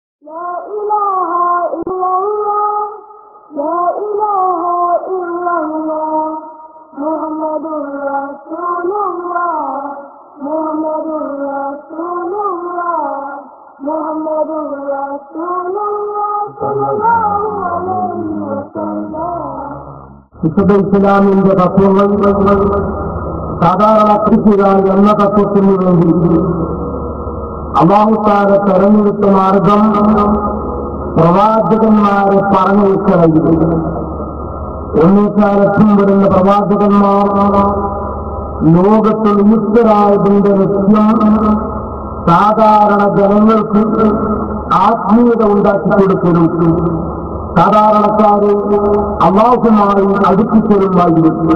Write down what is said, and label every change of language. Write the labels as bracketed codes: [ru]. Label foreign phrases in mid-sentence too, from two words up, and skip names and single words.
[ar] لا إله إلا الله لا إله إلا الله محمد رسول الله محمد رسول الله محمد رسول الله صلى الله عليه وسلم. [ml] വിശുദ്ധ ഇസ്ലാമിന്റെ തത്വങ്ങൾ സാധാരണ കൃഷികൾ എന്ന തത്വത്തിന് വേണ്ടി അല്ലാഹുത്താല തെരഞ്ഞെടുത്ത മാർഗം പ്രവാചകന്മാരെ പറഞ്ഞയക്കുകയും ഒന്നേക്കാലത്തും വരുന്ന പ്രവാചകന്മാർ ലോകത്ത് നിയുക്തരായതിന്റെ ലക്ഷ്യം സാധാരണ ജനങ്ങൾക്ക് ആത്മീയത ഉണ്ടാക്കി കൊടുക്കലും സാധാരണക്കാരെ അല്ലാഹുവുമായി അടുപ്പിക്കലുമായിരുന്നു.